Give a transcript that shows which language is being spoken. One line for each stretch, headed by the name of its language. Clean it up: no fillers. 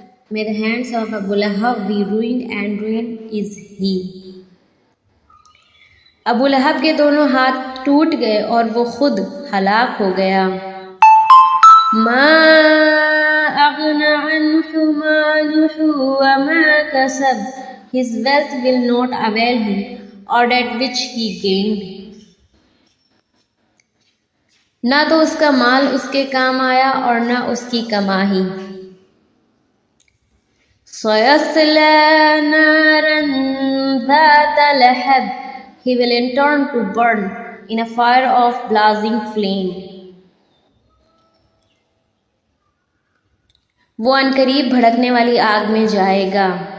English: May the hands of Abu Lahab be ruined and ruined is he.
Urdu: ابو لہب کے دونوں ہاتھ ٹوٹ گئے اور وہ خود ہلاک ہو گیا.
Arabic: ما اغنى عنه ماله وما كسب.
English: His wealth will not avail him, or that which he gained.
Urdu: نہ تو اس کا مال اس کے کام آیا اور نہ اس کی کمائی.
Arabic: سَيَصْلَىٰ نَارًا ذَاتَ لَهَبٍ.
English: He will in turn to burn in a fire of blazing flame.
Urdu: وہ عنقریب بھڑکنے والی آگ میں جائے گا.